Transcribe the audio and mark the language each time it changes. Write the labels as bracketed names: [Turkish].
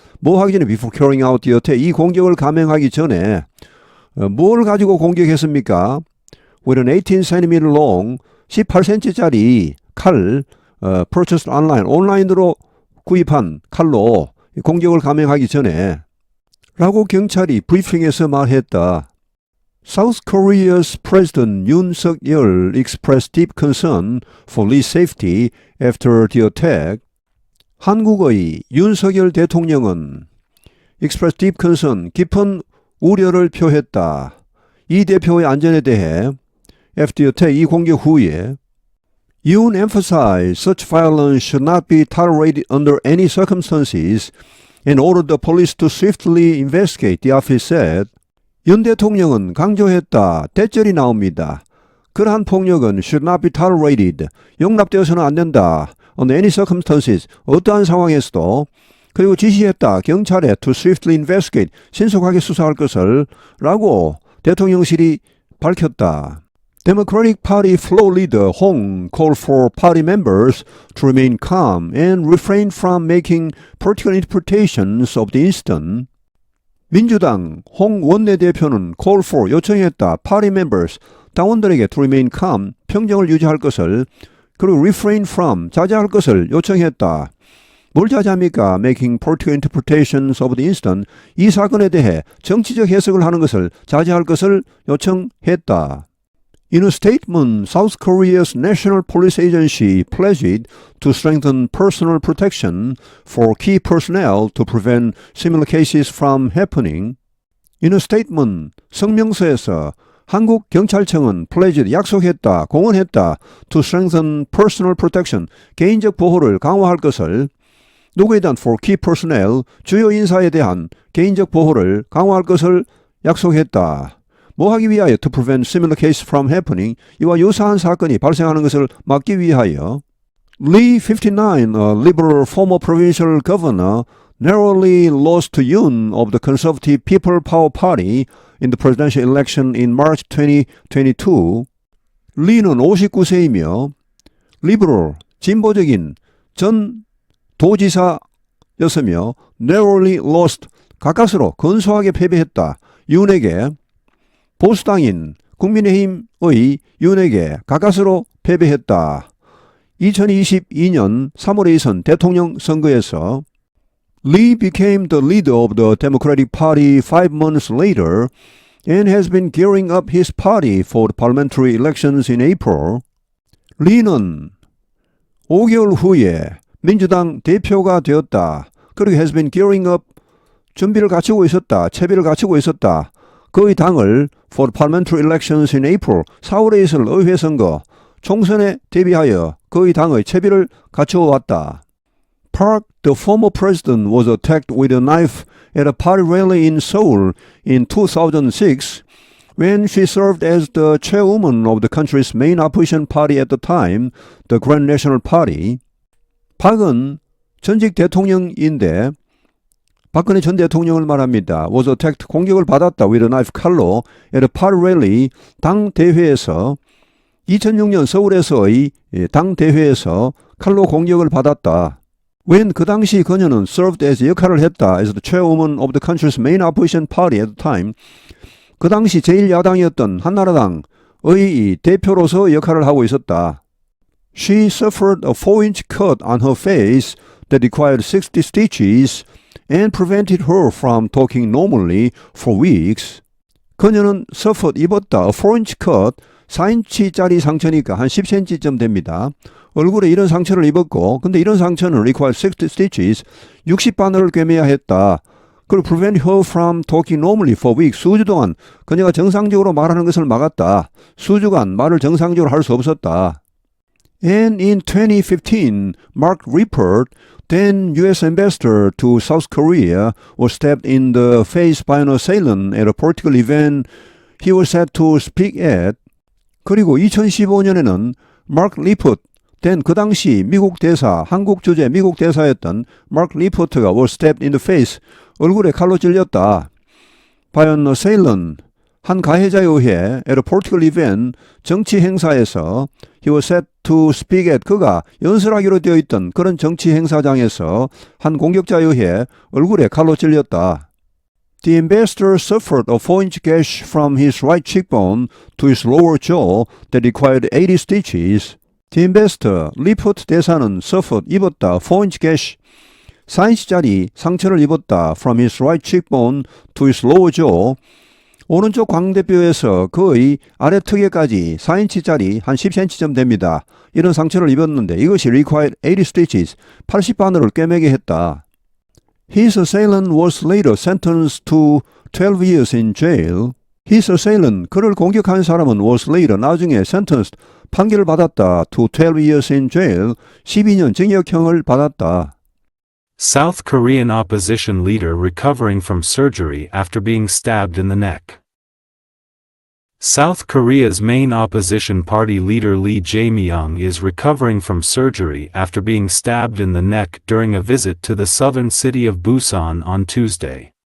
[Korean] 뭐 하기 전에 [English] before carrying out the attack, [Korean] 이 공격을 감행하기 전에 뭘 가지고 공격했습니까? [English] with an 18cm long, [Korean] 18cm짜리 칼, [English] purchased online, [Korean] 온라인으로 구입한 칼로 공격을 감행하기 전에 라고 경찰이 브리핑에서 말했다. [English] South Korea's President Yoon Suk-yeol expressed deep concern for Lee's safety after the attack. [Korean] 한국의 윤석열 대통령은 [English] expressed deep concern, [Korean] 깊은 우려를 표했다. 이 대표의 안전에 대해 [English] after the attack, [Korean] 이 공격 후에 [English] Yoon emphasized such violence should not be tolerated under any circumstances and ordered the police to swiftly investigate, the office said. [Korean] 윤 대통령은 강조했다. 대절이 나옵니다. 그러한 폭력은 [English] should not be tolerated, [Korean] 용납되어서는 안 된다. [English] under any circumstances, [Korean] 어떠한 상황에서도. 그리고 지시했다. 경찰에 [English] to swiftly investigate, [Korean] 신속하게 수사할 것을 라고 대통령실이 밝혔다. [English] Democratic Party floor leader Hong called for party members to remain calm and refrain from making political interpretations of the incident. [Korean] 민주당 홍 원내대표는 [English] call for, [Korean] 요청했다. [English] party members, [Korean] 당원들에게 [English] to remain calm, [Korean] 평정을 유지할 것을, 그리고 [English] refrain from, [Korean] 자제할 것을 요청했다. 뭘 자제합니까? [English] making political interpretations of the incident, [Korean] 이 사건에 대해 정치적 해석을 하는 것을 자제할 것을 요청했다. [English] In a statement, South Korea's National Police Agency pledged to strengthen personal protection for key personnel to prevent similar cases from happening. In a statement, [Korean] 성명서에서 한국 경찰청은 [English] pledged, [Korean] 약속했다, 공언했다, [English] to strengthen personal protection, [Korean] 개인적 보호를 강화할 것을, 누구에 대한 [English] for key personnel, [Korean] 주요 인사에 대한 개인적 보호를 강화할 것을 약속했다. 뭐 하기 위하여? [English] To prevent similar cases from happening. [Korean] 이와 유사한 사건이 발생하는 것을 막기 위하여. [English] Lee, 59, a liberal former provincial governor, narrowly lost to Yoon of the Conservative People Power Party in the presidential election in March 2022. [Korean] 리는 59세이며 liberal, 진보적인 전 도지사였으며 [English] narrowly lost, [Korean] 가까스로 근소하게 패배했다. 윤에게, 보수당인 국민의힘의 윤에게 가까스로 패배했다. 2022년 3월에 있은 대통령 선거에서 [English] Lee became the leader of the Democratic Party 5 months later and has been gearing up his party for the parliamentary elections in April. [Korean] 리는 5개월 후에 민주당 대표가 되었다. 그리고 [English] has been gearing up, [Korean] 준비를 갖추고 있었다. 채비를 갖추고 있었다. 그의 당을 [English] for the parliamentary elections in April, [Korean] 4월에 있을 의회 선거, 총선에 대비하여 그의 당의 채비를 갖추어왔다. [English] Park, the former president, was attacked with a knife at a party rally in Seoul in 2006 when she served as the chairwoman of the country's main opposition party at the time, the Grand National Party. [Korean] 박은 전직 대통령인데 박근혜 전 대통령을 말합니다. [English] was attacked, [Korean] 공격을 받았다. [English] with a knife, [Korean] 칼로 [English] at a party rally, [Korean] 당 대회에서 2006년 서울에서의 당 대회에서 칼로 공격을 받았다. [English] When [Korean] 그 당시 그녀는 [English] served as [Korean] 역할을 했다 [English] as the chairwoman of the country's main opposition party at the time. [Korean] 그 당시 제1야당이었던 한나라당의 이 대표로서 역할을 하고 있었다. [English] She suffered a 4-inch cut on her face that required 60 stitches and prevented her from talking normally for weeks. [Korean] 그녀는 [English] suffered [Korean] 입었다. [English] A 4-inch cut [Korean] 4인치짜리 상처니까 한 10cm쯤 됩니다. 얼굴에 이런 상처를 입었고 근데 이런 상처는 [English] required 60 stitches [Korean] 60바늘을 꿰매야 했다. [English] 그리고 prevent her from talking normally for weeks [Korean] 수주 동안 그녀가 정상적으로 말하는 것을 막았다. 수주간 말을 정상적으로 할 수 없었다. [English] And in 2015, Mark Lippert, then U.S. ambassador to South Korea, was stabbed in the face by an assailant at a political event he was set to speak at. [Korean] 그리고 2015년에는 Mark Lippert, then 그 당시 미국 대사, 한국 주재 미국 대사였던 Mark Lippert가 [English] was stabbed in the face, [Korean] 얼굴에 칼로 찔렸다. [English] By an assailant, [Korean] 한 가해자에 의해 [English] at a political event, [Korean] 정치 행사에서 [English] he was set to speak at, [Korean] 그가 연설하기로 되어 있던 그런 정치 행사장에서 한 공격자에 의해 얼굴에 칼로 찔렸다. [English] The ambassador suffered a 4-inch gash from his right cheekbone to his lower jaw that required 80 stitches. The ambassador, [Korean] 리포트 대사는 [English] suffered, [Korean] 입었다, [English] 4-inch gash, [Korean] 4인치짜리 상처를 입었다, [English] from his right cheekbone to his lower jaw, [Korean] 오른쪽 광대뼈에서 그의 아래 턱에까지 4인치짜리 한 10cm쯤 됩니다. 이런 상처를 입었는데 이것이 [English] required 80 stitches, [Korean] 80바늘을 꿰매게 했다. [English] His assailant was later sentenced to 12 years in jail. His assailant, [Korean] 그를 공격한 사람은 [English] was later, [Korean] 나중에 [English] sentenced, [Korean] 판결을 받았다. [English] to 12 years in jail, [Korean] 12년 징역형을 받았다. [English] South Korean opposition leader recovering from surgery after being stabbed in the neck. South Korea's main opposition party leader Lee Jae-myung is recovering from surgery after being stabbed in the neck during a visit to the southern city of Busan on Tuesday.